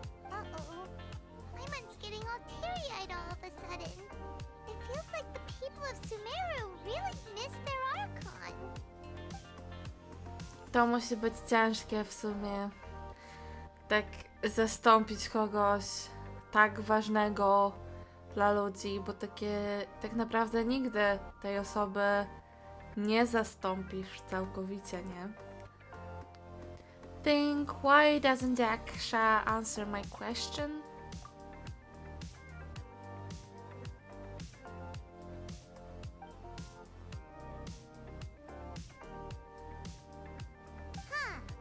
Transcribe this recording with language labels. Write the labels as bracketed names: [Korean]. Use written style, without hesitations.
[English] Uh-oh. Paimon's getting all teary-eyed all of a sudden. It feels like the people of Sumeru really miss their Archon. [Polish] To musi być ciężkie w sumie. Tak zastąpić kogoś tak ważnego dla ludzi, bo tak naprawdę nigdy tej osoby nie zastąpisz całkowicie, nie? [English] Think why doesn't Aksha answer my question? Huh.